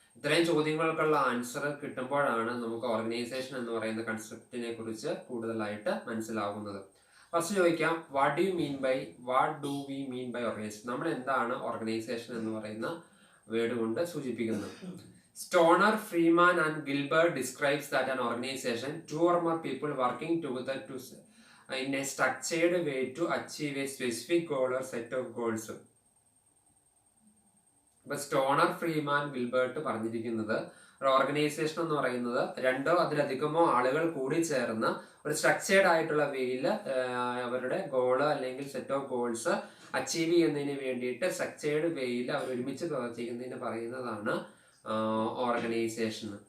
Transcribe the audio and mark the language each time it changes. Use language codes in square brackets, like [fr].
[ml] ഇത്രയും ചോദ്യങ്ങൾക്കുള്ള ആൻസർ കിട്ടുമ്പോഴാണ് നമുക്ക് ഓർഗനൈസേഷൻ എന്ന് പറയുന്ന കൺസെപ്റ്റിനെ കുറിച്ച് കൂടുതലായിട്ട് മനസ്സിലാവുന്നത്. ഫസ്റ്റ് ചോദിക്കാം, [en] What do we mean by organization? [ml] നമ്മൾ എന്താണ് ഓർഗനൈസേഷൻ എന്ന് പറയുന്ന വേർഡ് കൊണ്ട് സൂചിപ്പിക്കുന്നത്? [en] Stoner, Freeman and Gilbert describes that an organization, two or more people working together in a structured way to achieve a specific goal or set of goals. [ml] ഇപ്പൊ stoner, Freeman, Gilbert പറഞ്ഞിരിക്കുന്നത് ഒരു organisation എന്ന് പറയുന്നത് രണ്ടോ അതിലധികമോ ആളുകൾ കൂടി ചേർന്ന് ഒരു സ്ട്രക്ചേർഡ് ആയിട്ടുള്ള വേയിൽ അവരുടെ ഗോള് അല്ലെങ്കിൽ സെറ്റ് ഓഫ് ഗോൾസ് അച്ചീവ് ചെയ്യുന്നതിന് വേണ്ടിയിട്ട് സ്ട്രക്ചേർഡ് വേയിൽ അവർ ഒരുമിച്ച് പ്രവർത്തിക്കുന്നതിന് പറയുന്നതാണ് ഓർഗനൈസേഷൻ.